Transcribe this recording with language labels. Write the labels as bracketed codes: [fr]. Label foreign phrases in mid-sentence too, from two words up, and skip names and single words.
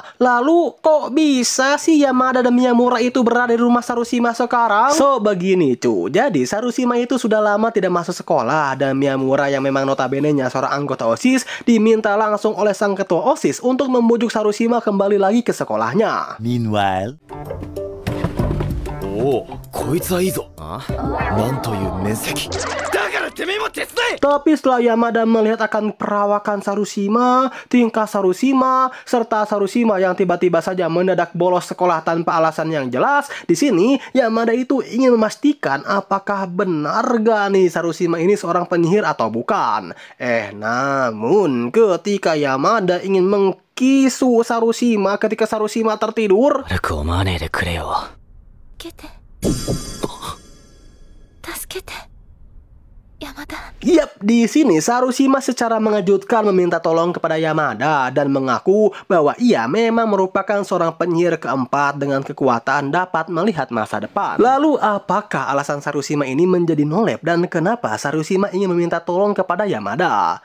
[id] Lalu kok bisa sih Yamada dan Miyamura itu berada di rumah Sarushima sekarang? So begini cuy, jadi Sarushima itu sudah lama tidak masuk sekolah, dan Miyamura yang memang notabene-nya seorang anggota OSIS diminta langsung oleh sang ketua OSIS untuk membujuk Sarushima kembali lagi ke sekolahnya. Meanwhile. [ja] おお、こいつはいいぞ。なんという面積。だからてめえも手伝え。 [id] Tapi setelah Yamada melihat akan perawakan Sarushima, tingkah Sarushima, serta Sarushima yang tiba-tiba saja mendadak bolos sekolah tanpa alasan yang jelas, di sini Yamada itu ingin memastikan apakah benar gak nih Sarushima ini seorang penyihir atau bukan. Namun ketika Yamada ingin mengkisu Sarushima ketika Sarushima tertidur, [ja] 悪く思わねえでくれよ。助けて。助けて。 Yamada. [id] Yap, di sini Sarushima secara mengejutkan meminta tolong kepada Yamada dan mengaku bahwa ia memang merupakan seorang penyihir keempat dengan kekuatan dapat melihat masa depan. Lalu apakah alasan Sarushima ini menjadi nolep dan kenapa Sarushima ingin meminta tolong kepada Yamada?